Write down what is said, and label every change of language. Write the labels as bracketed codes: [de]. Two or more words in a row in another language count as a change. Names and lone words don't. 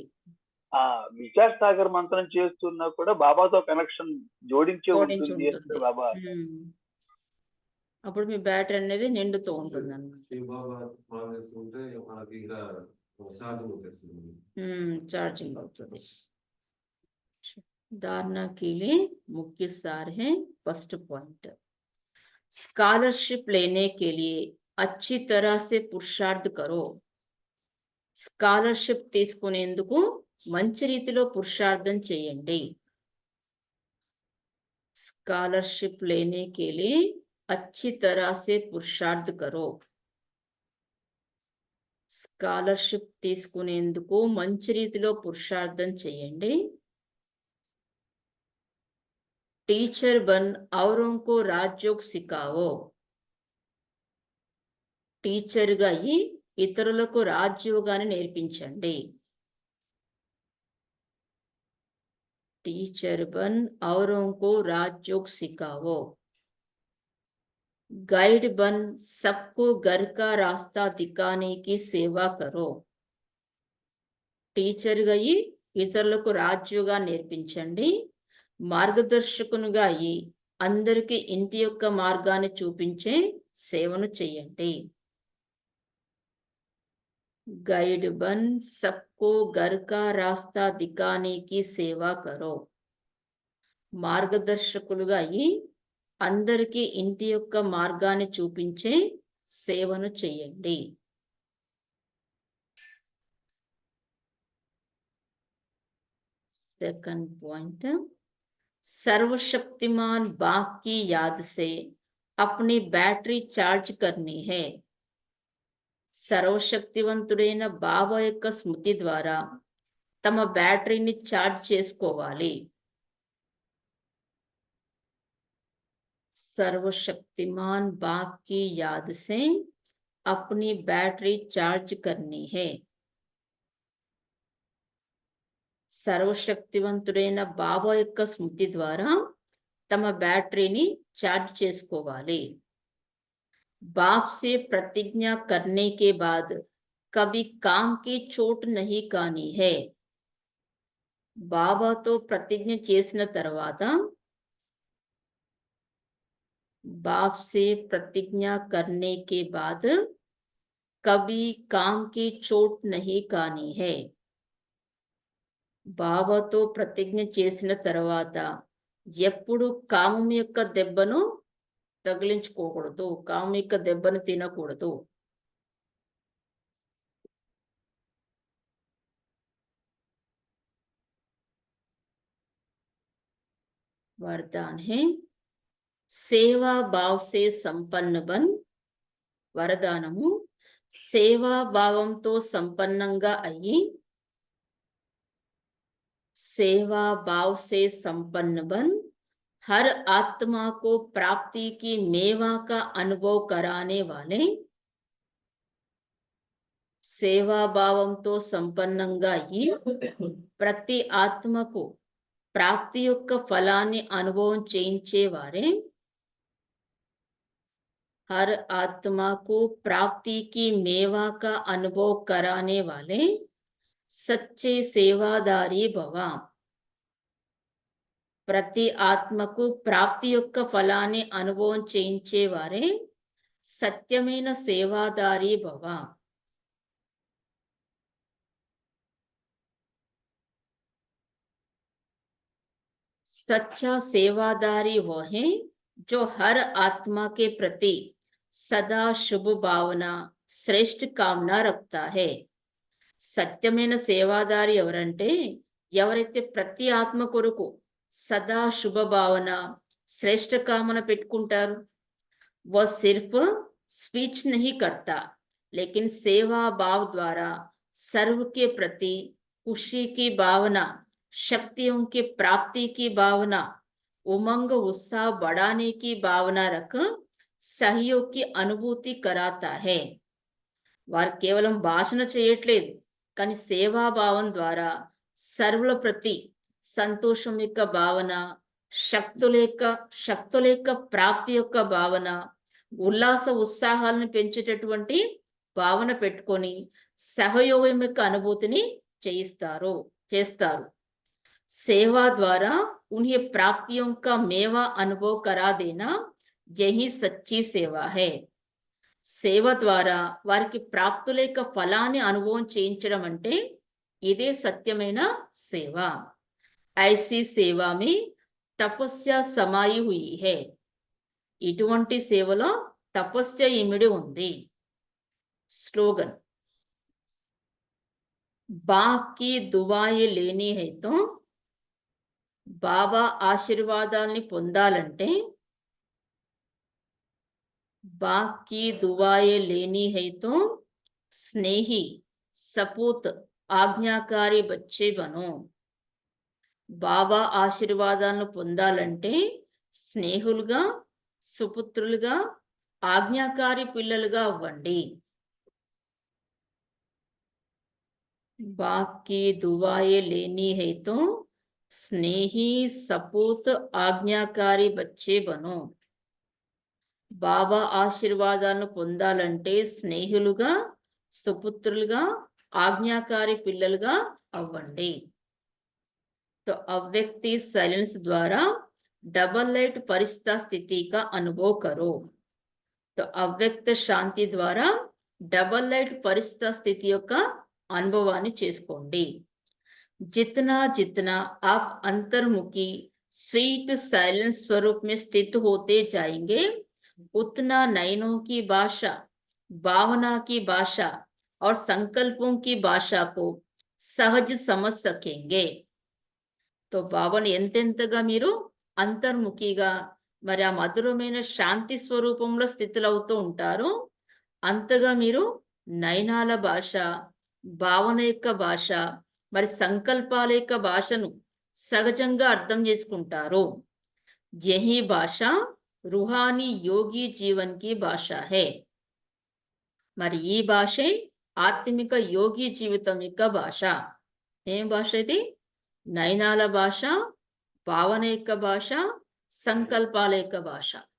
[te] విచార్ సాగర్ మంత్రం చేస్తున్నా కూడా బాబాతో కనెక్షన్ జోడించే ఉంటుంది బాబా అప్పుడు మీ బ్యాటరీ అనేది నిండుతూ ఉంటుంది चार्जिंग అవుతుంది. [hi] धारणा के लिए मुख्य सार है. [en] first point, [hi] स्कॉलरशिप लेने के लिए अच्छी तरह से पुरुषार्थ करो. [te] స్కాలర్షిప్ తీసుకునేందుకు మంచి రీతిలో పురుషార్థం చేయండి. [hi] स्कॉलरशिप लेने के लिए अच्छी तरह से पुरुषार्थ करो. [te] స్కాలర్షిప్ తీసుకునేందుకు మంచి రీతిలో పురుషార్థం చేయండి. [hi] टीचर बन औरों को राजयोग सिखाओ. [te] టీచర్గా అయ్యి ఇతరులకు రాజ్యోగాన్ని నేర్పించండి. [hi] टीचर बन औरों को राजयोग सिखाओ. गाइड बन सबको घर का रास्ता दिखाने की सेवा करो. [te] టీచర్గా అయ్యి ఇతరులకు రాజ్యోగా నేర్పించండి. మార్గదర్శకునిగా అయ్యి అందరికీ ఇంటి యొక్క మార్గాన్ని చూపించే సేవను చేయండి. [hi] गाइड बन सबको घर का रास्ता दिखाने की सेवा करो. [te] మార్గదర్శకులుగా అయ్యి అందరికీ ఇంటి యొక్క మార్గాన్ని చూపించే సేవను చేయండి. [en] second point, [hi] सर्वशक्तिमान बाप की याद से अपनी [en] battery charge [hi] करनी है. [te] సర్వశక్తివంతుడైన బాబా యొక్క స్మృతి ద్వారా తమ బ్యాటరీని ఛార్జ్ చేసుకోవాలి. [hi] सर्वशक्तिमान बाप की याद से अपनी [en] battery charge [hi] करनी है. [te] సర్వశక్తివంతుడైన బాబా యొక్క స్మృతి ద్వారా తమ బ్యాటరీని ఛార్జ్ చేసుకోవాలి. [hi] बाप से प्रतिज्ञा करने के बाद कभी काम की चोट नहीं खानी है. [te] బాబాతో ప్రతిజ్ఞ చేసిన తర్వాత [hi] बाप से प्रतिज्ञा करने के बाद कभी काम की चोट नहीं खानी है. [te] బాబాతో ప్రతిజ్ఞ చేసిన తర్వాత ఎప్పుడు కామం యొక్క దెబ్బను తగిలించుకోకూడదు, కామం యొక్క దెబ్బను తినకూడదు. [hi] वरदान है, सेवा भाव से संपन्न बन. [te] వరదానము, సేవా భావంతో సంపన్నంగా అయ్యి, [hi] सेवा भाव से संपन्न बन हर आत्मा को प्राप्ति की मेवा का अनुभव कराने वाले. [te] సేవా భావంతో సంపన్నంగా అయ్యి ప్రతి ఆత్మకు ప్రాప్తి యొక్క ఫలాన్ని అనుభవం చేయించేవారే. [hi] हर आत्मा को प्राप्ति की मेवा का अनुभव कराने वाले सच्चे सेवादारी भव. [te] ప్రతి ఆత్మకు ప్రాప్తి యొక్క ఫలాన్ని అనుభవం చేయించేవారే సత్యమైన సేవాదారి భవ. [hi] सच्चा सेवादारी वो है जो हर आत्मा के प्रति सदा शुभ भावना श्रेष्ठ कामना रखता है. [te] సత్యమైన సేవాదారి ఎవరంటే ఎవరైతే ప్రతి ఆత్మ కొరకు సదా శుభ భావన శ్రేష్ఠ కామన పెట్టుకుంటారు. [hi] वो सिर्फ स्पीच नहीं करता लेकिन सेवा भाव द्वारा सर्व के प्रति खुशी की भावना, शक्तियों की प्राप्ति की भावना, उमंग उत्साह बढ़ाने की भावना रख सहयोग की अनुभूति कराता है. [te] వారు కేవలం భాషణ చేయట్లేదు, కానీ సేవాభావం ద్వారా సర్వుల ప్రతి సంతోషం యొక్క భావన, శక్తుల యొక్క ప్రాప్తి యొక్క భావన, ఉల్లాస ఉత్సాహాలను పెంచేటటువంటి భావన పెట్టుకొని సహయోగం యొక్క అనుభూతిని చేస్తారు. [hi] సేवा द्वारा उन्हें प्राप्तियों का मेवा अनुभव करा देना यही सच्ची सेवा है. [te] సేవ ద్వారా వారికి ప్రాప్తుల యొక్క ఫలాన్ని అనుభవం చేయించడం అంటే ఇదే సత్యమైన సేవ. [hi] ऐसी सेवा में तपस्या समाई हुई है. [te] ఇటువంటి సేవలో తపస్య ఇమిడి ఉంది. [hi] స్లోగన్, बाकी दुआई लेनी है तो, [te] బాబా ఆశీర్వాదాల్ని పొందాలంటే, [hi] बाकी दुआएं लेनी है तो स्नेही सपूत आज्ञाकारी बच्चे बनो. [te] బాబా ఆశీర్వాదాలను పొందాలంటే స్నేహులుగా, సుపుత్రులుగా, ఆజ్ఞాకారి పిల్లలుగా అవ్వండి. [hi] बाकी दुआएं लेनी है तो स्नेही सपूत आज्ञाकारी बच्चे बनो. [te] బాబా ఆశీర్వాదాలను పొందాలంటే స్నేహిలుగా, సుపుత్రులుగా, ఆజ్ఞాకారి పిల్లలుగా అవ్వండి. [hi] तो अव्यक्ति साइलेंस द्वारा [en] double light [hi] परिस्थिति स्थिति का अनुभव करो. तो अव्यक्त शांति द्वारा [en] double light [hi] परिस्थिति स्थिति का अनुभवाన్ని చేసుకోండి. जितना जितना आप अंतर्मुखी [en] sweet silence [hi] स्वरूप में स्थित होते जाएंगे, उतना नयनों की भाषा, भावना की भाषा और संकल्पों की भाषा को सहज समझ सकेंगे. [te] तो బాబాని ఎంతెంతగా మీరు అంతర్ముఖిగా మరి ఆ మధురమైన శాంతి స్వరూపంలో స్థితులవుతూ ఉంటారో అంతగా మీరు నయనాల భాష, భావన యొక్క భాష, మరి సంకల్పాల యొక్క భాషను సహజంగా అర్థం చేసుకుంటారు. [hi] यही भाषा रूहानी योगी जीवन की भाषा है. [te] మరి ఈ భాషే ఆత్మిక యోగి జీవితం యొక్క భాష. ఏం భాష ఇది? నయనాల భాష, భావన యొక్క భాష, సంకల్పాల యొక్క భాష.